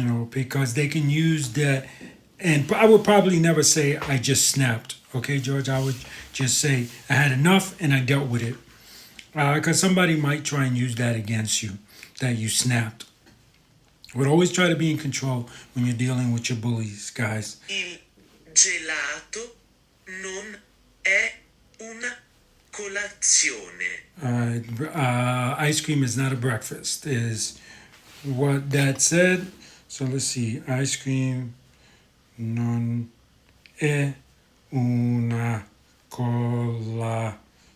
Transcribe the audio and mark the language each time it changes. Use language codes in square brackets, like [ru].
[en] Because they can use that. And I would probably never say I just snapped. Okay, George, I would just say I had enough and I dealt with it. Because somebody might try and use that against you, that you snapped. But always try to be in control when you're dealing with your bullies, guys. [it] Il gelato non è una colazione. [en] Ice cream is not a breakfast, is what that said. So let's see. Ice cream [it] non è una colazione.